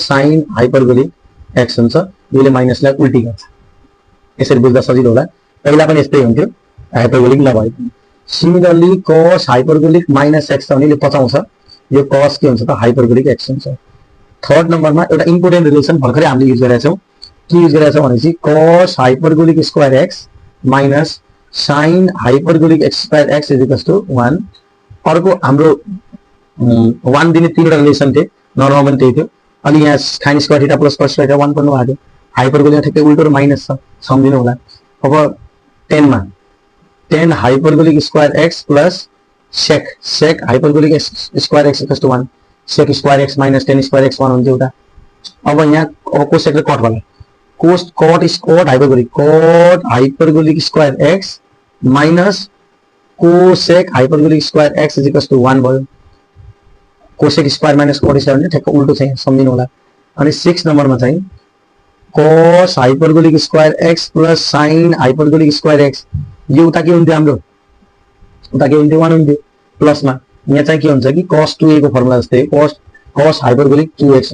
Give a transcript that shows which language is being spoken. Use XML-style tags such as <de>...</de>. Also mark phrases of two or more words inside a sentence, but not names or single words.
<en>sin hyperbolic x</en> <ne>हुन्छ यसले माइनसलाई उल्टी गर्छ यसरी बुझ्दा सजिलो होला पहिला पनि यस्तै हुन्थ्यो हाइपरबोलिक नभए सिमिलरली</ne> <en>cos hyperbolic minus x</en> <ne>छ भने यसले पचाउँछ यो cos के हुन्छ त हाइपरबोलिक x हुन्छ थर्ड नम्बरमा एउटा</ne> <en>important relation</en> <ne>भर्खरै हामीले युज गरेका छौं के युज गरेका छौं भने चाहिँ</ne> <en>cos hyperbolic square x minus sin hyperbolic x square x is equal to 1</en> <ne>अर्को हाम्रो 1 दिने तीनवटा रिलेसन थिए नर्मल त्यही थियो अनि यहाँ</ne> <en>sin square theta plus cos square 1</en> <ne>पर्नु भएको हाइपरबोलिक ठ्याक्कै उल्टो र माइनस छ सम्झिनु होला अब 10 मा</ne> <en>tan hyperbolic square x plus sec hyperbolic square x equal to 1 sec square x minus tan square x 1</en> <ne>हुन्छ एउटा अब यहाँ अब cosec र cot वाला</ne> <en>cot is cot hyperbolic square x minus cosec hyperbolic square x is equal to 1</en> <ne>भयो</ne> <en>cosec square minus cot square</en> <ne>भने ठ्याक्क उल्टो छ सम्झिनु होला अनि 6 नम्बरमा चाहिँ</ne> <en>cos hyperbolic square x plus sin hyperbolic square x</en> <ne>यो उता के हुन्थ्यो हाम्रो उता के हुन्थ्यो 1 हुन्थ्यो प्लसमा यहाँ चाहिँ के हुन्छ कि cos 2a को फर्मुला जस्तै</ne> <en>cos hyperbolic 2x</en>